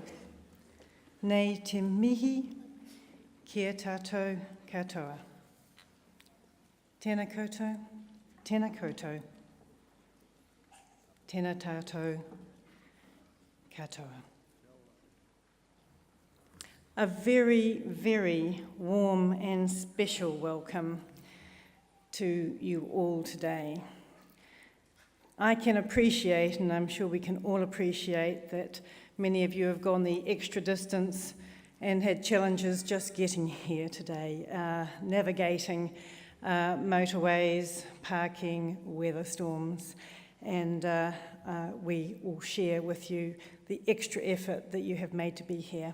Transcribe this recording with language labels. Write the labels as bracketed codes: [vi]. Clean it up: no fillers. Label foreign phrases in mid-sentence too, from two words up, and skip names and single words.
[mi] Nei te mihi kia tātou katoa. Tēnā koutou, tēnā koutou, tēnā tātou katoa. [en] A very, very warm and special welcome to you all today. I can appreciate, and I'm sure we can all appreciate, that many of you have gone the extra distance and had challenges just getting here today, navigating motorways, parking, weather storms, and we will share with you the extra effort that you have made to be here.